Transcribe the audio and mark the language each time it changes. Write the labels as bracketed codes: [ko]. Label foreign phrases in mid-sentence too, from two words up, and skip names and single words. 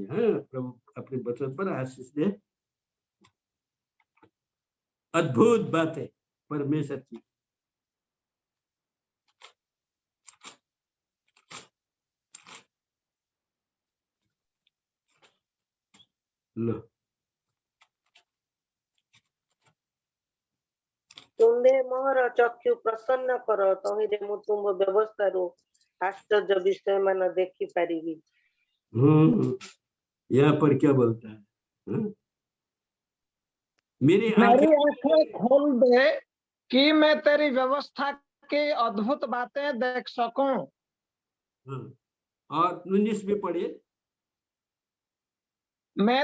[hi] हाँ, प्रभु अपने वचन पर आशीष दे। अद्भुत बात है परमेश्वर की। लो, [or] ତୁମ୍ଭେ ମୋର ଚକ୍ଷୁ ପ୍ରସନ୍ନ କର, ତହିଁରେ ମୁଁ ତୁମ ବ୍ୟବସ୍ଥାରୁ ଆଶ୍ଚର୍ଯ୍ୟ ବିଷୟମାନ ଦେଖିପାରିବି। [hi] यहाँ पर क्या बोलता है? मेरी आंखें खोल दे कि मैं तेरी व्यवस्था की अद्भुत बातें देख सकूं। और 19 में पढ़िए, मैं